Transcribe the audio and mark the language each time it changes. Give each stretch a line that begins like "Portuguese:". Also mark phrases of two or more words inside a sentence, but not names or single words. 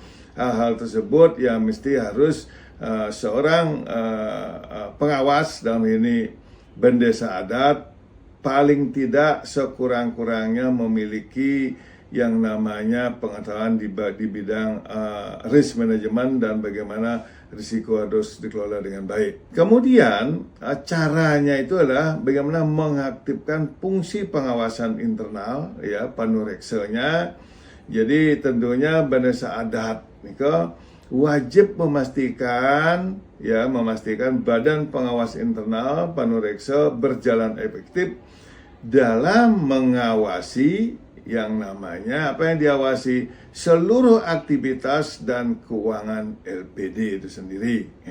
Indonesian: Hal-hal tersebut yang mesti harus seorang pengawas dalam ini bendesa adat paling tidak sekurang-kurangnya memiliki yang namanya pengetahuan di bidang
English: risk management
Indonesian: dan bagaimana risiko harus dikelola dengan baik. Kemudian caranya itu adalah bagaimana mengaktifkan fungsi pengawasan internal ya panureksanya. Jadi tentunya bendesa adat nika wajib memastikan badan pengawas internal panureksa berjalan efektif dalam mengawasi yang namanya apa yang diawasi seluruh aktivitas dan keuangan LPD itu sendiri.